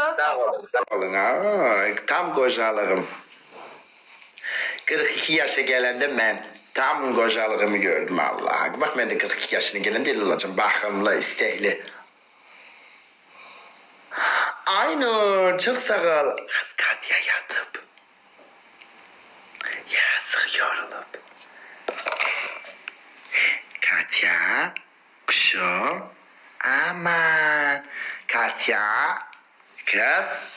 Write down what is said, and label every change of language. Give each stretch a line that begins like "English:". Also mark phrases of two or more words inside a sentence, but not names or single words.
Azerbaijani: Sağ olun. Sağ olun. Tam qocalığım. 42 yaşa gələndə mən tam qocalığımı gördüm Allah. Bak mən də 42 yaşına gələndə elə olacağım. Baxımlı, istəkli. Aynur,
Turkish: çok sağ ol.
Azerbaijani: Az Katya yatıp. Yazık yorulup.
Turkish: Katya, kuşum. Aman. Katya, kız.